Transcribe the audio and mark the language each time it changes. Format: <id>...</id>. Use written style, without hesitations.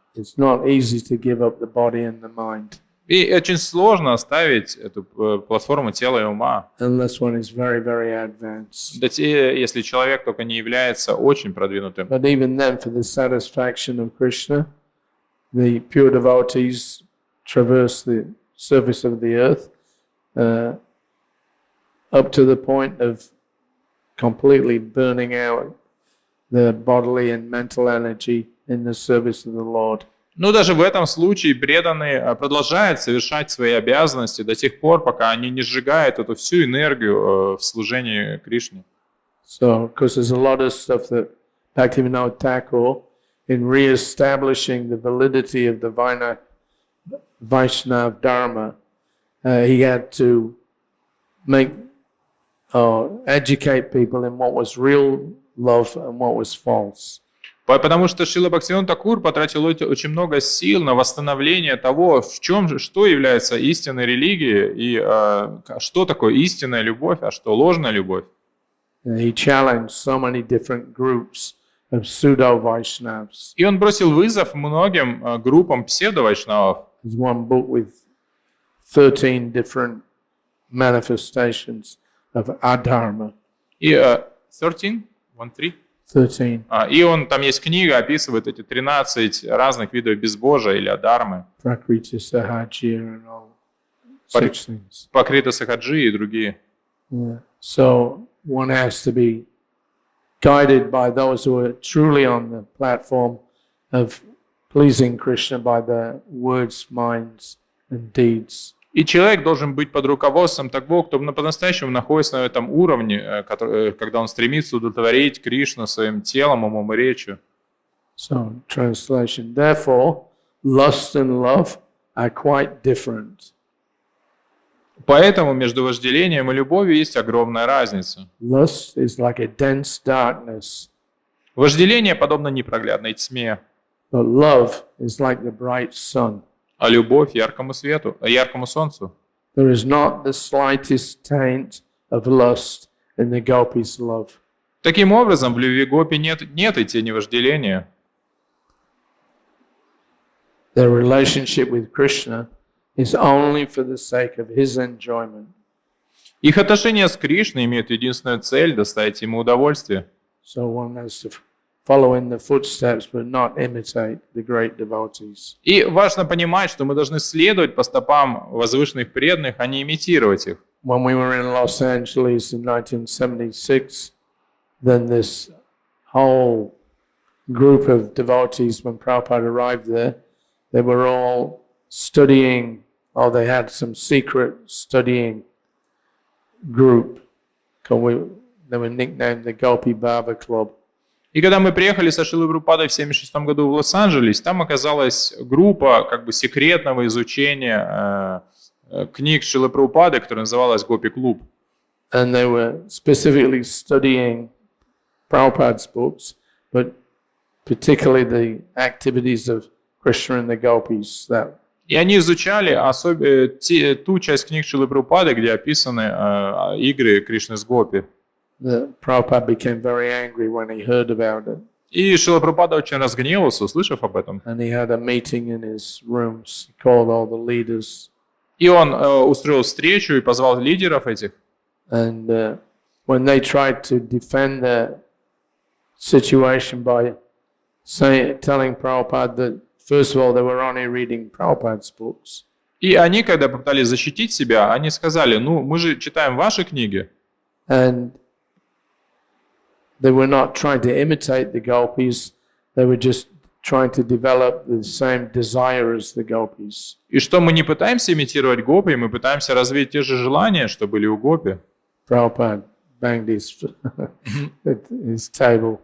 <en>It's not easy to give up the body and the mind.</en> <ru>И очень сложно оставить эту платформу тела и ума,</ru> <en>Unless one is very, very advanced.</en> <ru>если человек только не является очень продвинутым.</ru> <en>But even then, for the satisfaction of Krishna, the pure devotees traverse the surface of the earth up to the point of completely burning out the bodily and mental energy in the service of the Lord.</en> <ru>Но даже в этом случае преданные продолжают совершать свои обязанности до тех пор, пока они не сжигают эту всю энергию в служении Кришне.</ru> <en>So, because there's a lot of stuff that Bhaktivinoda Thakur, in re-establishing the validity of the Vaishnava Dharma, he had to educate people in what was real love and what was false.</en> <ru>Потому что Шрила Бхактивинода Такур потратил очень много сил на восстановление того, что является истинной религией и что такое истинная любовь, а что ложная любовь.</ru> <en>He challenged so many different groups of pseudo-Vaishnavas.</en> <ru>И он бросил вызов многим группам псевдо-вайшнавов.</ru> <en>There's one book with 13 different manifestations of adharma.</en> <ru>И 13? 13? 13. И там есть книга, описывает эти 13 разных видов безбожия или адармы.</ru> <en>Prakriti Sahajya and all such things.</en> <ru>Покрита Сахаджи и другие.</ru> <en>Yeah. So one has to be guided by those who are truly on the platform of pleasing Krishna by their words, minds and deeds.</en> <ru>И человек должен быть под руководством того, кто по-настоящему находится на этом уровне, когда он стремится удовлетворить Кришну своим телом, умом и речью.</ru> <en>So, translation. Therefore, lust and love are quite different.</en> <ru>Поэтому между вожделением и любовью есть огромная разница.</ru> <en>Lust is like a dense darkness,</en> <ru>Вожделение подобно непроглядной тьме,</ru> <en>but love is like the bright sun.</en> <ru>а любовь яркому свету, яркому солнцу.</ru> <en>There is not the slightest taint of lust in the Gopis' love.</en> <ru>Таким образом, в любви гопи нет и тени вожделения.</ru> <en>Their relationship with Krishna is only for the sake of his enjoyment.</en> <ru>Их отношения с Кришной имеют единственную цель — доставить ему удовольствие.</ru> <en>So one has to follow in the footsteps, but not imitate the great devotees.</en> <ru>И важно понимать, что мы должны следовать по стопам возвышенных преданных, а не имитировать их.</ru> <en>When we were in Los Angeles in 1976, then this whole group of devotees, when Prabhupada arrived there, they were all studying, or they had some secret studying group. They were nicknamed the Gopi Baba Club.</en> <ru>И когда мы приехали со Шрилой Прабхупадой в 1976 году в Лос-Анджелес, там оказалась группа секретного изучения книг Шрилы Прабхупады, которая называлась Гопи Клуб.</ru> <en>And they were specifically studying Prabhupada's books, but particularly the activities of Krishna and the Gopis.</en> <ru>И они изучали ту часть книг Шрилы Прабхупады, где описаны игры Кришны с Гопи.</ru> <en>Prabhupada became very angry when he heard about it.</en> <ru>И Шрила Прабхупада очень разгневался, услышав об этом.</ru> <en>And he had a meeting in his rooms. He called all the leaders.</en> <ru>И он устроил встречу и позвал лидеров этих.</ru> <en>And when they tried to defend the situation by telling Prabhupada that, first of all, they were only reading Prabhupada's books.</en> <ru>И они, когда попытались защитить себя, они сказали, ну, мы же читаем ваши книги.</ru> <en>And they were not trying to imitate the Gopis, they were just trying to develop the same desire as the Gopis.</en> <ru>И что мы не пытаемся имитировать гопи, мы пытаемся развить те же желания, что были у гопи.</ru> <en>Prabhupada banged his table.</en>